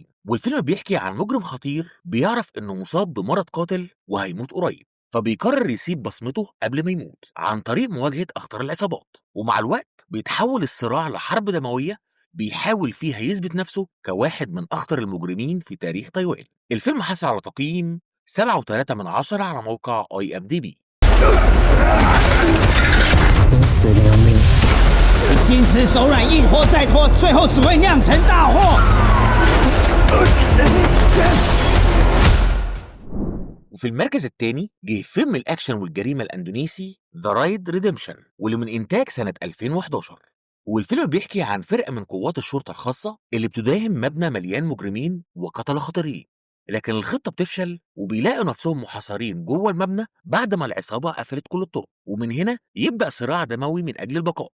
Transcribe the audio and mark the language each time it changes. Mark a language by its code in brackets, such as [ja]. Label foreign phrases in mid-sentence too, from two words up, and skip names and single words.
[ar] والفيلم بيحكي عن مجرم خطير بيعرف إنه مصاب بمرض قاتل وهيموت قريب، فبيقرر يسيب بصمته قبل ما يموت عن طريق مواجهة أخطر العصابات. ومع الوقت بيتحول الصراع لحرب دموية بيحاول فيها يثبت نفسه كواحد من أخطر المجرمين في تاريخ تايوان. الفيلم حصل على تقييم 7.3 على موقع IMDb. [zh] 你死留名。你心慈手软，一拖再拖，最后只会酿成大祸。 [ar] وفي المركز الثاني جه فيلم الأكشن والجريمة الأندونيسي The Raid Redemption، واللي من إنتاج سنة 2011. والفيلم بيحكي عن فرقة من قوات الشرطة الخاصة اللي بتداهم مبنى مليان مجرمين وقتلة خطيرين، لكن الخطة بتفشل وبيلاقوا نفسهم محاصرين جوه المبنى بعد ما العصابة قفلت كل الطرق، ومن هنا يبدأ صراع دموي من أجل البقاء.